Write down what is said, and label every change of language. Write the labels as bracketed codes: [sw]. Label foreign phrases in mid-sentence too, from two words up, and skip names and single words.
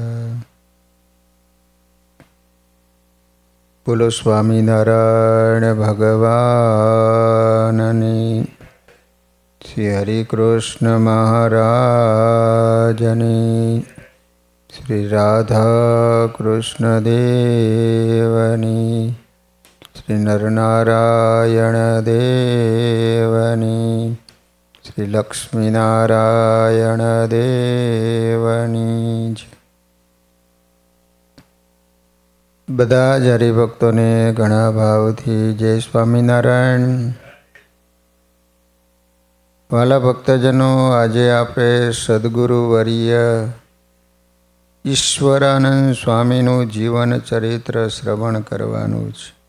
[gu] બોલો સ્વામીનારાયણ ભગવાનની, શ્રી હરિકૃષ્ણ મહારાજની, શ્રી રાધા કૃષ્ણ દેવની, શ્રી નરનારાયણ દેવની, શ્રી લક્ષ્મીનારાયણ દેવની। બધા જ હરિભક્તોને ઘણા ભાવથી જય સ્વામિનારાયણ। વાલા ભક્તજનો, આજે આપણે સદગુરુ વર્ય ઈશ્વરાનંદ સ્વામીનું જીવન ચરિત્ર શ્રવણ કરવાનું છે।